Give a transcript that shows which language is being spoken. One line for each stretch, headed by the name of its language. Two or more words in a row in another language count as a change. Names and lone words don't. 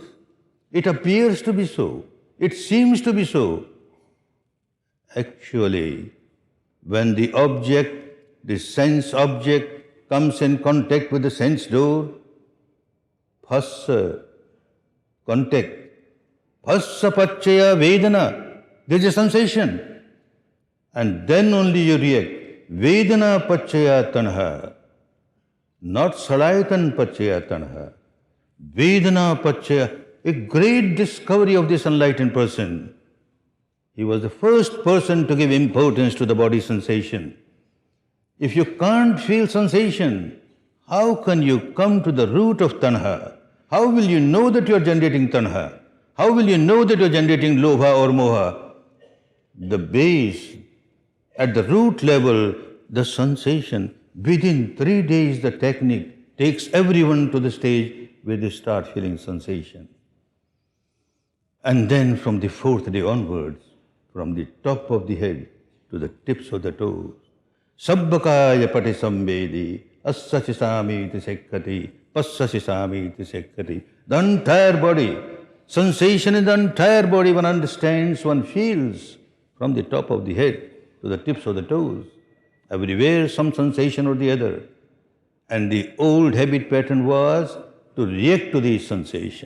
English: It appears to be so. It seems to be so. Actually, when the object, the sense object, comes in contact with the sense door, phassa, contact,
Pali: phassa pachaya vedana,
English: there is a sensation. And then only you react.
Pali: Vedana pachaya tanha, not salayatan pachaya tanha. Vedana pachaya,
English: a great discovery of this enlightened person. He was the first person to give importance to the body sensation. If you can't feel sensation, how can you come to the root of tanha? How will you know that you are generating tanha? How will you know that you are generating lobha or moha? The base, at the root level, the sensation. Within 3 days, the technique takes everyone to the stage where they start feeling sensation. And then from the 4th day onwards, from the top of the head to the tips of the toes,
Pali: sabbakaya pati samvedi, assasisami tisekkati, passasisami tisekkati.
English: The entire body, sensation in the entire body, one understands, one feels, from the top of the head to the tips of the toes. Everywhere some sensation or the other. And the old habit pattern was to react to the sensation.